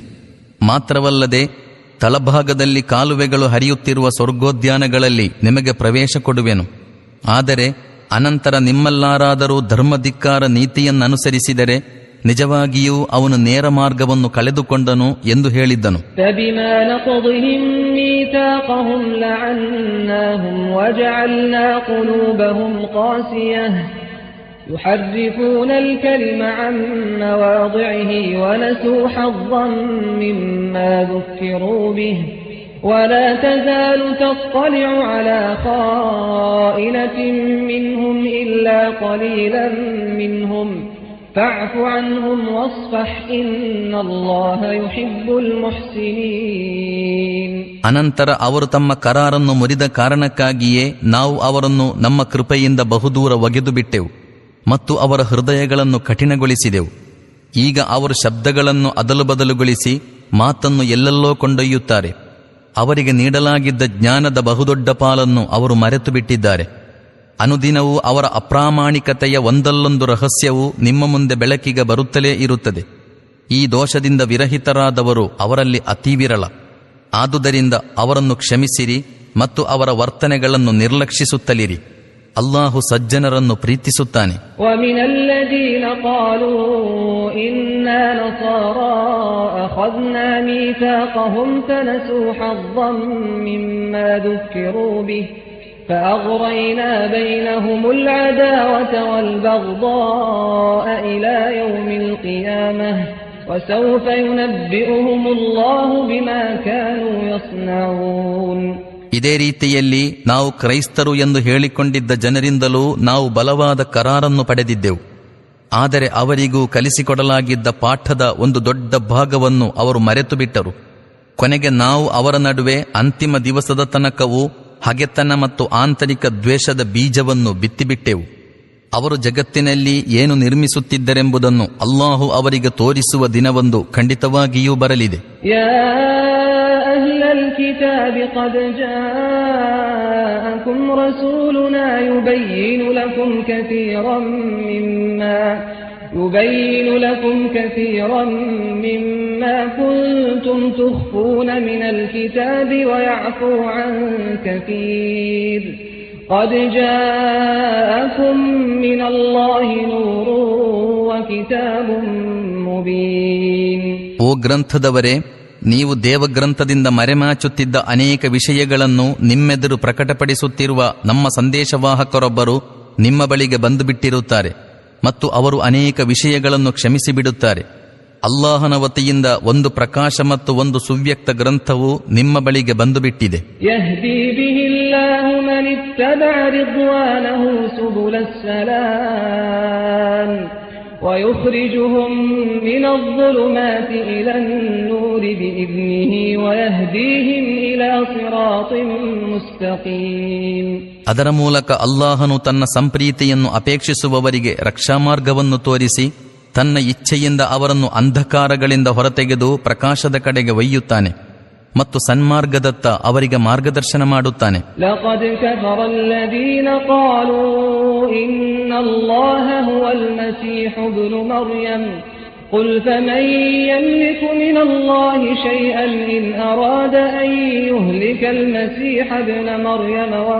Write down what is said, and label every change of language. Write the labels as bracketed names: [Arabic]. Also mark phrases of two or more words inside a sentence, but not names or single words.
[Kannada] ಮಾತ್ರವಲ್ಲದೆ ತಳಭಾಗದಲ್ಲಿ ಕಾಲುವೆಗಳು ಹರಿಯುತ್ತಿರುವ ಸ್ವರ್ಗೋದ್ಯಾನಗಳಲ್ಲಿ ನಿಮಗೆ ಪ್ರವೇಶ ಕೊಡುವೆನು. ಆದರೆ ಅನಂತರ ನಿಮ್ಮಲ್ಲಾರಾದರೂ ಧರ್ಮಧಿಕ್ಕಾರ ನೀತಿಯನ್ನನುಸರಿಸಿದರೆ ನಿಜವಾಗಿಯೂ ಅವನು ನೇರ ಮಾರ್ಗವನ್ನು ಕಳೆದುಕೊಂಡನು ಎಂದು ಹೇಳಿದ್ದನು. [Arabic] فبما نقضهم ميثاقهم لعناهم وجعلنا قلوبهم قاسية يحرفون الكلم عن مواضعه ونسوا حظا مما ذكروا به ولا تزال تطلع على خائنة منهم إلا قليلا منهم فاعف عنهم واصفح إن الله يحب المحسنين. [Kannada] ಅನಂತರ ಅವರು ತಮ್ಮ ಕರಾರನ್ನು ಮುರಿದ ಕಾರಣಕ್ಕಾಗಿಯೇ ನಾವು ಅವರನ್ನು ನಮ್ಮ ಕೃಪೆಯಿಂದ ಬಹುದೂರ ಒಗೆದು ಬಿಟ್ಟೆವು ಮತ್ತು ಅವರ ಹೃದಯಗಳನ್ನು ಕಠಿಣಗೊಳಿಸಿದೆವು. ಈಗ ಅವರು ಶಬ್ದಗಳನ್ನು ಅದಲು ಬದಲುಗೊಳಿಸಿ ಮಾತನ್ನು ಎಲ್ಲೆಲ್ಲೋ ಕೊಂಡೊಯ್ಯುತ್ತಾರೆ. ಅವರಿಗೆ ನೀಡಲಾಗಿದ್ದ ಜ್ಞಾನದ ಬಹುದೊಡ್ಡ ಪಾಲನ್ನು ಅವರು ಮರೆತು ಬಿಟ್ಟಿದ್ದಾರೆ. ಅನುದಿನವೂ ಅವರ ಅಪ್ರಾಮಾಣಿಕತೆಯ ಒಂದಲ್ಲೊಂದು ರಹಸ್ಯವು ನಿಮ್ಮ ಮುಂದೆ ಬೆಳಕಿಗೆ ಬರುತ್ತಲೇ ಇರುತ್ತದೆ. ಈ ದೋಷದಿಂದ ವಿರಹಿತರಾದವರು ಅವರಲ್ಲಿ ಅತಿ ವಿರಳ. ಆದುದರಿಂದ ಅವರನ್ನು ಕ್ಷಮಿಸಿರಿ ಮತ್ತು ಅವರ ವರ್ತನೆಗಳನ್ನು ನಿರ್ಲಕ್ಷಿಸುತ್ತಲಿರಿ. ಅಲ್ಲಾಹು ಸಜ್ಜನರನ್ನು ಪ್ರೀತಿಸುತ್ತಾನೆ. [Arabic] وَمِنَ الَّذِينَ قَالُوا إِنَّا نَصَارَى أَخَذْنَا مِيثَاقَهُمْ فَنَسُوا حَظًّا مِّمَّا ذُكِّرُوا بِهِ فَأَغْرَيْنَا بَيْنَهُمُ الْعَدَاوَةَ وَالْبَغْضَاءَ إِلَى يَوْمِ الْقِيَامَةِ وَسَوْفَ يُنَبِّئُهُمُ اللَّهُ بِمَا كَانُوا يَصْنَعُونَ. [Kannada] ಇದೇ ರೀತಿಯಲ್ಲಿ ನಾವು ಕ್ರೈಸ್ತರು ಎಂದು ಹೇಳಿಕೊಂಡಿದ್ದ ಜನರಿಂದಲೂ ನಾವು ಬಲವಾದ ಕರಾರನ್ನು ಪಡೆದಿದ್ದೆವು. ಆದರೆ ಅವರಿಗೂ ಕಲಿಸಿಕೊಡಲಾಗಿದ್ದ ಪಾಠದ ಒಂದು ದೊಡ್ಡ ಭಾಗವನ್ನು ಅವರು ಮರೆತು ಬಿಟ್ಟರು. ಕೊನೆಗೆ ನಾವು ಅವರ ನಡುವೆ ಅಂತಿಮ ದಿವಸದ ತನಕವೂ ಹಗೆತನ ಮತ್ತು ಆಂತರಿಕ ದ್ವೇಷದ ಬೀಜವನ್ನು ಬಿತ್ತಿಬಿಟ್ಟೆವು. ಅವರು ಜಗತ್ತಿನಲ್ಲಿ ಏನು ನಿರ್ಮಿಸುತ್ತಿದ್ದರೆಂಬುದನ್ನು ಅಲ್ಲಾಹು ಅವರಿಗೆ ತೋರಿಸುವ ದಿನವೊಂದು ಖಂಡಿತವಾಗಿಯೂ ಬರಲಿದೆ. [Arabic] الكتاب قد جاءكم رسولنا يبين لكم كثيرا مما كنتم تخفون من الكتاب ويعفو عن كثير قد جاءكم من الله نور وكتاب مبين. [Kannada] ಓ ಗ್ರಂಥದವರೇ, ನೀವು ದೇವಗ್ರಂಥದಿಂದ ಮರೆಮಾಚುತ್ತಿದ್ದ ಅನೇಕ ವಿಷಯಗಳನ್ನು ನಿಮ್ಮೆದುರು ಪ್ರಕಟಪಡಿಸುತ್ತಿರುವ ನಮ್ಮ ಸಂದೇಶವಾಹಕರೊಬ್ಬರು ನಿಮ್ಮ ಬಳಿಗೆ ಬಂದು ಬಿಟ್ಟಿರುತ್ತಾರೆ ಮತ್ತು ಅವರು ಅನೇಕ ವಿಷಯಗಳನ್ನು ಕ್ಷಮಿಸಿಬಿಡುತ್ತಾರೆ. ಅಲ್ಲಾಹನ ವತಿಯಿಂದ ಒಂದು ಪ್ರಕಾಶ ಮತ್ತು ಒಂದು ಸುವ್ಯಕ್ತ ಗ್ರಂಥವು ನಿಮ್ಮ ಬಳಿಗೆ ಬಂದು ಬಿಟ್ಟಿದೆ. [Arabic] يهدي به الله من اتبع رضوانه سبل السلام ويخرجهم من الظلمات إلى النور بإذنه ويهديهم إلى صراط مستقيم. [Kannada] ಅದರ ಮೂಲಕ ಅಲ್ಲಾಹನು ತನ್ನ ಸಂಪ್ರೀತಿಯನ್ನು ಅಪೇಕ್ಷಿಸುವವರಿಗೆ ರಕ್ಷಾಮಾರ್ಗವನ್ನು ತೋರಿಸಿ ತನ್ನ ಇಚ್ಛೆಯಿಂದ ಅವರನ್ನು ಅಂಧಕಾರಗಳಿಂದ ಹೊರತೆಗೆದು ಪ್ರಕಾಶದ ಕಡೆಗೆ ಒಯ್ಯುತ್ತಾನೆ ಮತ್ತು ಸನ್ಮಾರ್ಗದತ್ತ ಅವರಿಗೆ ಮಾರ್ಗದರ್ಶನ ಮಾಡುತ್ತಾನೆ. [Arabic] لقد كفر الذين قالوا إن الله هو المسيح ابن مريم قل فمن يملك من الله شيئا إن أراد أن يهلك المسيح ابن مريم